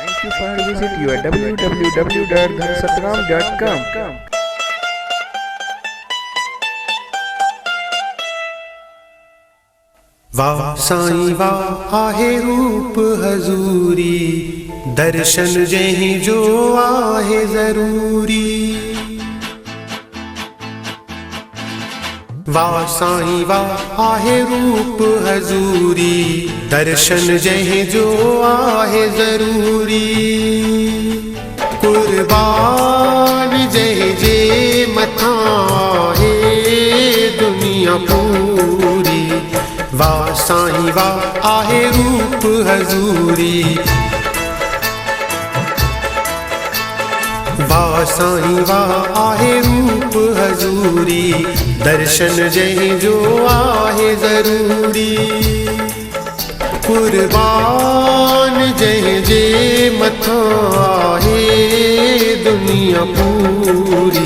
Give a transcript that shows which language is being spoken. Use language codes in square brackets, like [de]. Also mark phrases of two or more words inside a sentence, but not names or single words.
[en] you for visit your www.dhanasatram.com. [sd] वाह साईं वाह आहे रूप हजूरी, दर्शन जहीं जो आहे जरूरी। वाह साईं वाह आहे रूप हजूरी, दर्शन जहीं जो आहे जरूरी। कुर्बान जह जे मथा है दुनिया पूरी। वाह साईं वाह आहे रूप हजूरी, वाह साईं वाह आहे रूप हजूरी, दर्शन जह जो आहे जरूरी। कुर्बान जह जे मथा है दुनिया पूरी।